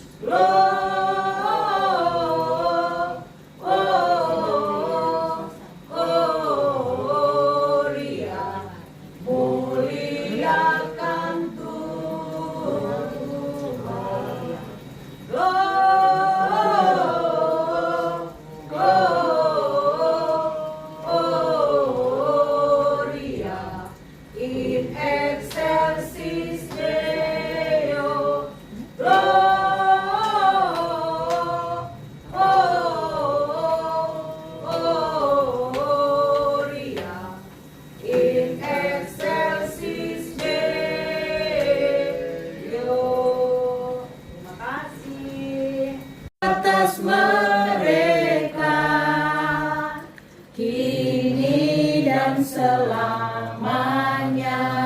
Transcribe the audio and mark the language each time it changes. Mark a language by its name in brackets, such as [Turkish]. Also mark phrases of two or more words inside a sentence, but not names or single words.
[Indonesian] Gloria, muliakan Tuhan. [Latin] Gloria in excelsis Deo. Gloria in excelsis Deo. [Indonesian] Terima kasih. Atas mereka kini dan selamanya.